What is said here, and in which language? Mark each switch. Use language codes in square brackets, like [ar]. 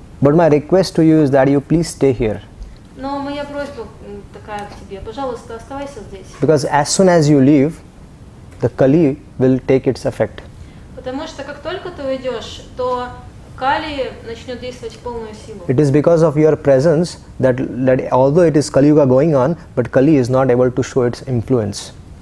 [en] But my request to you is that you please stay here. [ru] Но моя просьба такая к тебе, пожалуйста, оставайся здесь. [en] Because as soon as you leave, the Kali will take its effect. [ru] Потому что как только ты уйдешь, то Кали начнет действовать в полную силу. [en] It is because of your presence that although it is Kali Yuga going on, but Kali is not able to show its influence.